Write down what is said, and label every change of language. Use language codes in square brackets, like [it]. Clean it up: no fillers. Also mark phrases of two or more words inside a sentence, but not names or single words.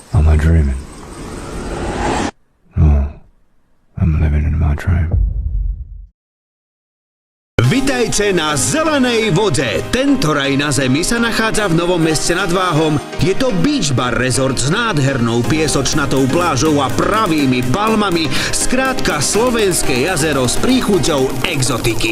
[en] I dreaming? No, I'm living in my dream. [sk] Vitajte na Zelenej vode. Tento raj na zemi sa nachádza v Novom Meste nad Váhom. Je to Beach Bar Resort s nádhernou piesočnatou plážou a pravými palmami. Skrátka slovenské jazero s príchuťou exotiky.